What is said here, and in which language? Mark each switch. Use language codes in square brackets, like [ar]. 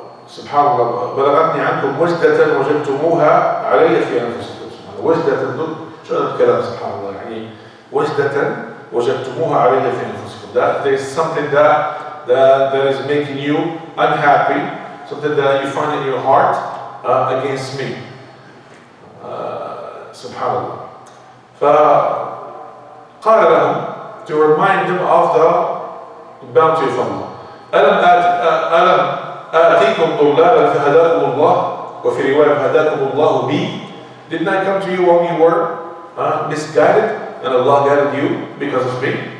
[ar] Subhanallah, بلغتني عنكم وجدة وجدتموها علي في أنفسكم. وجدة شو هذا الكلام سبحان الله يعني وجدة وجدتموها علي في أنفسكم. [en] That there is something that is making you unhappy, something that you find in your heart against me. Subhanallah. [ar] فقال لهم, [en] to remind them of the bounty of Allah. [ar] ألم آتيكم طلابا فهداكم الله وفي رواية فهداكم الله بي. [en] Didn't I come to you when you were misguided and Allah guided you because of me?